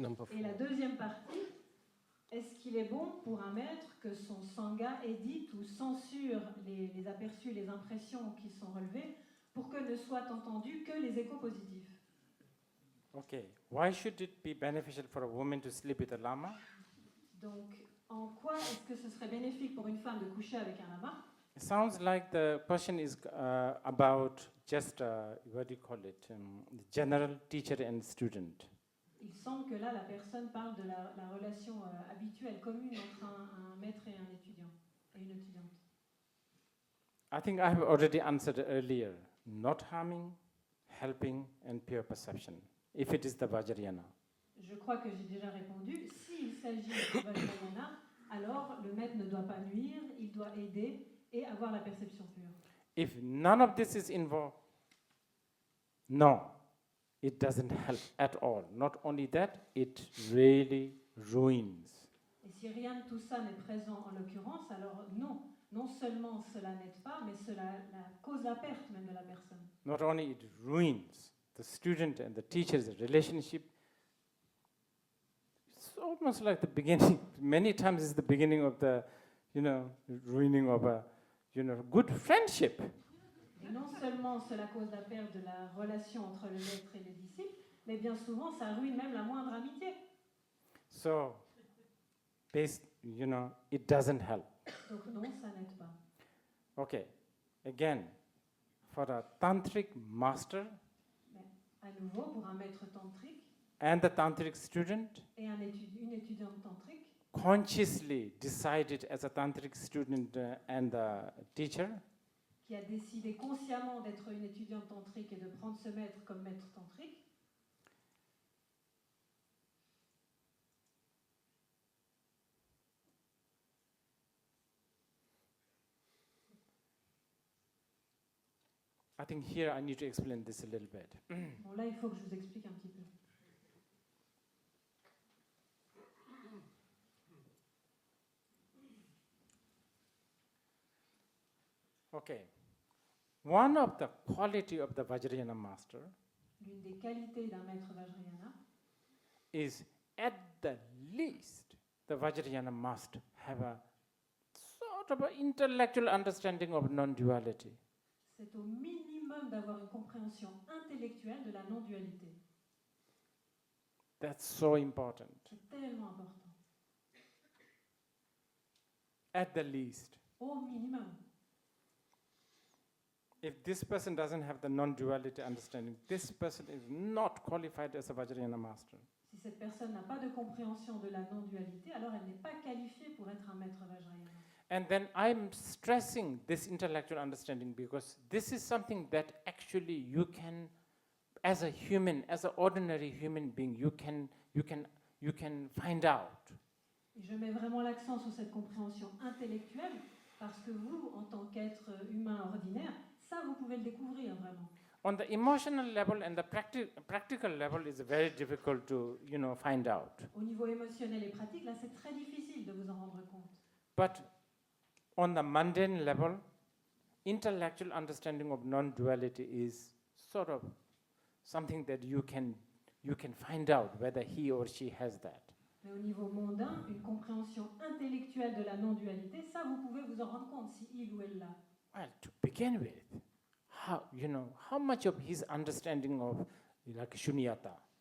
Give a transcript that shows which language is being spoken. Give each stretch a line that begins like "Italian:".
French: Et la deuxième partie, est-ce qu'il est bon pour un maître que son sangha édite ou censure les aperçus, les impressions qui sont relevées pour que ne soient entendus que les échos positifs?
English: Okay. Why should it be beneficial for a woman to sleep with a lama?
French: Donc, en quoi est-ce que ce serait bénéfique pour une femme de coucher avec un lama?
English: It sounds like the question is about just, what do you call it, general teacher and student.
French: Il semble que là, la personne parle de la relation habituelle, commune entre un maître et un étudiant, et une étudiante.
English: I think I have already answered earlier. Not harming, helping, and pure perception, if it is the Vajrayana.
French: Je crois que j'ai déjà répondu. S'il s'agit de Vajrayana, alors le maître ne doit pas nuire, il doit aider et avoir la perception pure.
English: If none of this is involved, no, it doesn't help at all. Not only that, it really ruins.
French: Et si rien de tout ça n'est présent en l'occurrence, alors non seulement cela n'aide pas, mais cela cause la perte même de la personne.
English: Not only it ruins the student and the teacher's relationship, it's almost like the beginning. Many times it's the beginning of the, ruining of a, good friendship.
French: Et non seulement cela cause la perte de la relation entre le maître et le disciple, mais bien souvent ça ruine même la moindre amitié.
English: So, it doesn't help.
French: Donc non, ça n'aide pas.
English: Okay, again, for a tantric master
French: Mais à nouveau, pour un maître tantrique
English: and the tantric student,
French: et une étudiante tantrique,
English: consciously decided as a tantric student and the teacher,
French: qui a décidé consciemment d'être une étudiante tantrique et de prendre ce maître comme maître tantrique,
English: I think here I need to explain this a little bit.
French: bon là il faut que je vous explique un petit peu.
English: Okay. One of the quality of the Vajrayana master
French: L'une des qualités d'un maître Vajrayana,
English: is at the least the Vajrayana must have a sort of an intellectual understanding of non-duality.
French: c'est au minimum d'avoir une compréhension intellectuelle de la non-dualité.
English: That's so important.
French: C'est tellement important.
English: At the least.
French: Au minimum.
English: If this person doesn't have the non-duality understanding, this person is not qualified as a Vajrayana master.
French: Si cette personne n'a pas de compréhension de la non-dualité, alors elle n'est pas qualifiée pour être un maître Vajrayana.
English: And then I'm stressing this intellectual understanding because this is something that actually you can, as a human, as an ordinary human being, you can find out.
French: Et je mets vraiment l'accent sur cette compréhension intellectuelle parce que vous, en tant qu'être humain ordinaire, ça vous pouvez le découvrir vraiment.
English: On the emotional level and the practical level is very difficult to, find out.
French: Au niveau émotionnel et pratique, là c'est très difficile de vous en rendre compte.
English: But on the mundane level, intellectual understanding of non-duality is sort of something that you can find out whether he or she has that.
French: Mais au niveau mondain, une compréhension intellectuelle de la non-dualité, ça vous pouvez vous en rendre compte si il ou elle l'a.
English: Well, to begin with, how much of his understanding of like shunyata,